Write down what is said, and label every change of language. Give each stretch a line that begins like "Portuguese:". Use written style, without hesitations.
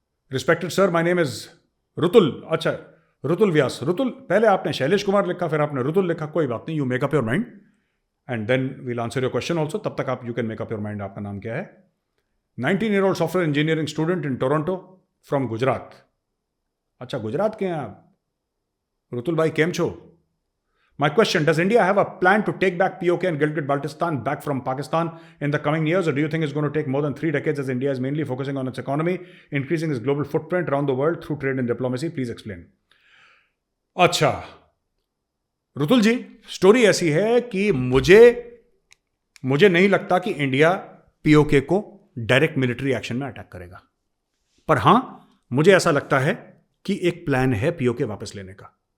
English: Respected sir, my name is Rutul.
Hindi: अच्छा, रुतुल व्यास, रुतुल, पहले आपने शैलेश कुमार लिखा, फिर आपने रुतुल लिखा, कोई बात नहीं,
English: You make up your mind and then we'll answer your question also.
Hindi: तब तक आप
English: you can make up your mind,
Hindi: आपका नाम क्या है?
English: 19-year-old software engineering student in Toronto from Gujarat.
Hindi: अच्छा, गुजरात के हैं आप, रुतुल भाई,
Gujarati: केम छो?
English: My question, does India have a plan to take back POK and Gilgit-Baltistan back from Pakistan in the coming years, or do you think it's going to take more than 3 decades as India is mainly focusing on its economy, increasing its global footprint around the world through trade and diplomacy? Please explain.
Hindi: अच्छा, रुतुल जी, story ऐसी है कि मुझे नहीं लगता कि India PoK को direct military action में अटैक करेगा, पर हां, मुझे ऐसा लगता है कि एक प्लान है पीओके वापस लेने का।